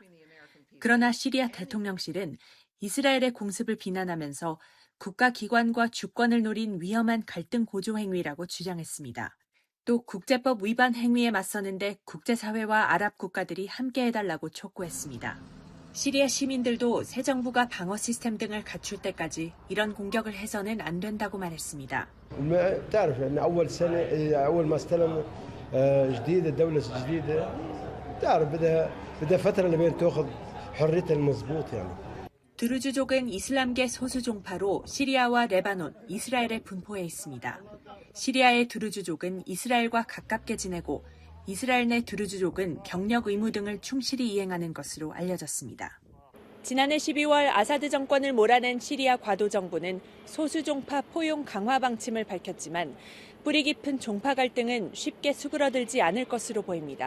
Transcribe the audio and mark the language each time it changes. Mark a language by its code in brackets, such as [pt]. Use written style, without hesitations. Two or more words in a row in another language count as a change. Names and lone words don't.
[ko] 그러나 시리아 대통령실은 이스라엘의 공습을 비난하면서 국가기관과 주권을 노린 위험한 갈등 고조 행위라고 주장했습니다. 또 국제법 위반 행위에 맞서는데 국제사회와 아랍 국가들이 함께해달라고 촉구했습니다. 시리아 시민들도 새 정부가 방어 시스템 등을 갖출 때까지 이런 공격을 해서는 안 된다고 말했습니다. [ar] تعرف ان اول ما استلم جديد الدوله الجديده تعرف بدها فتره لبين تاخذ حريتها المضبوط يعني. [ko] 드루즈족은 이슬람계 소수 종파로 시리아와 레바논, 이스라엘에 분포해 있습니다. 시리아의 드루즈족은 이스라엘과 가깝게 지내고 이스라엘 내 드루즈족은 경력 의무 등을 충실히 이행하는 것으로 알려졌습니다. 지난해 12월 아사드 정권을 몰아낸 시리아 과도 정부는 소수 종파 포용 강화 방침을 밝혔지만 뿌리 깊은 종파 갈등은 쉽게 수그러들지 않을 것으로 보입니다.